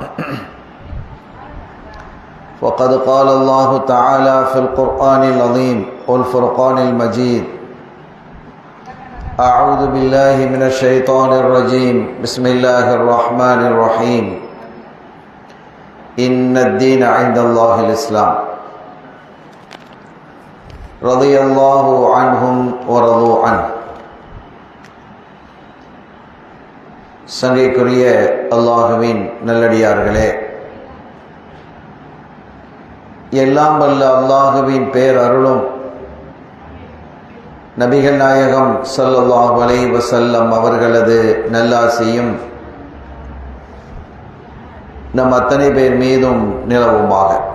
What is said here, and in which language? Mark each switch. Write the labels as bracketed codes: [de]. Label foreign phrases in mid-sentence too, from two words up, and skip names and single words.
[ar] وقد قال الله تعالى في القرآن العظيم والفرقان المجيد: أعوذ بالله من الشيطان الرجيم، بسم الله الرحمن الرحيم، إن الدين عند الله الإسلام، رضي الله عنهم ورضوا عنه. [ta] சங்கைக்குரிய அல்லாஹுவின் நல்லடியார்களே, எல்லாம் வல்ல அல்லாஹுவின் பேரருளும் நபிகள் நாயகம் [ar] صلى الله عليه وسلم [ta] அவர்களது நல்லாசியும் நம் அத்தனை பேர் மீதும் நிலவுமாக.